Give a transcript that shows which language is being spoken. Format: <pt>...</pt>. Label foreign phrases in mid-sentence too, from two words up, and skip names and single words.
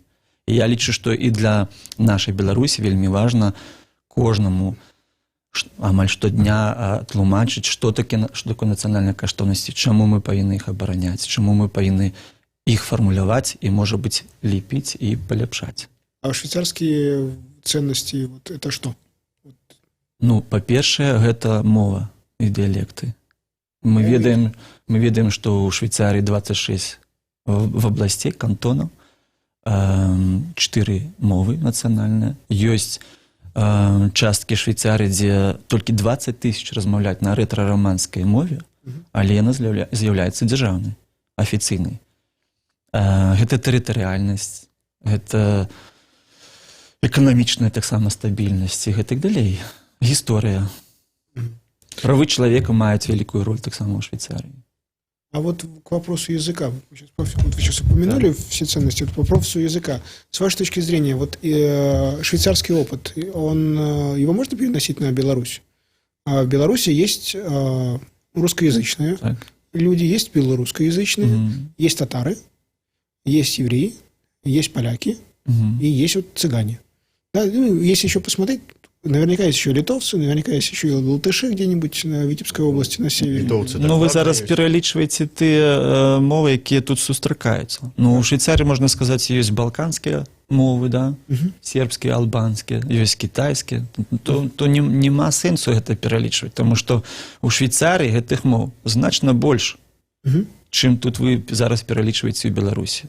<be>І я лічу, што і для нашай Беларусі вельмі важна кожнаму амаль штодня тлумачыць, што такое нацыянальныя каштоўнасці, чаму мы павінны іх абараняць, чаму мы павінны іх фармуляваць і, можа быць, ліпіць і паляпшаць.</be> <ru>А швейцарскія ценности, вот это что?</ru> <be>Ну, па-першае, гэта мова і дыялекты. Мы ведаем, што ў Швейцарии 26 вобласцей, кантонаў, 4 мовы нацыянальныя. Ёсць часткі Швейцарии, дзе толькі 20 тысяч размаўляюць на рэтра-романскай мове, але яна з'яўляецца дзяржаўнай, афіцыйнай. Гэта тэрытарыяльнасць, гэта эканамічная таксама стабільнасць і гэтак далей. Гісторыя. Правы чалавека маюць вялікую роль таксама ў Швейцарии.</be> <ru>А вот к вопросу языка. Вы сейчас упомянули все ценности. Вот по вопросу языка. С вашей точки зрения, вот швейцарский опыт, его можно переносить на Беларусь? В Беларуси есть русскоязычные люди, есть белорусскоязычные, есть татары, есть евреи, есть поляки и есть вот цыгане. Да, ну, если еще посмотреть, наверняка есть еще литовцы, наверняка есть еще и латыши где-нибудь на Витебской области, на севере. Литовцы,</ru> <be>ну, вы зараз пералічваеце тыя мовы, якія тут сустракаюцца. Ну, у Швейцарии, можна сказаць, ёсць балканскія мовы, да? Сербскія, албанскія, ёсць кітайскія. То нема сэнсу гэта пералічваць, тому што у Швейцарии гэтых мов значна больш, чым тут вы зараз пералічваеце ў Беларусі.</be>